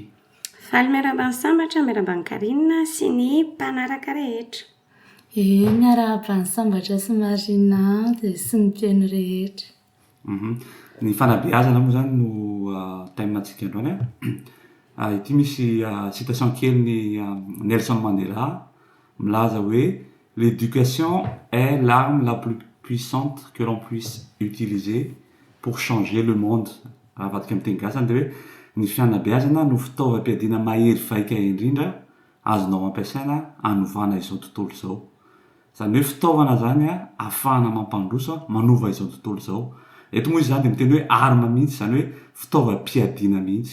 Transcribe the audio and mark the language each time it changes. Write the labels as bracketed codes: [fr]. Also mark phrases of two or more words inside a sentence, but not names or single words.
[mg] Faly miarabany sambatra, miarabany Karina sy ny mpanaraka rehetra. Miarabany sambatra sy Marina dia sy ny mpiaino rehetra. Ny fanabeazana moa zany no temantsika androany. Ity misy citation kely ny Nelson Mandela milaza hoe [fr] l'éducation est l'arme la plus puissante que l'on puisse utiliser pour changer le monde. [mg] Raha vadika amin'ny teny gasy dia hoe ny fanabeazana no fitaovam-piadiana mahery vaika indrindra azonao ampiasaina hanovana izao tontolo izao. Zany hoe fitaovana zany ahafahana mampandroso manova izao tontolo izao. Eto moa izy zany dia miteny hoe arma mihitsy, zany hoe fitaovam-piadiana mihitsy.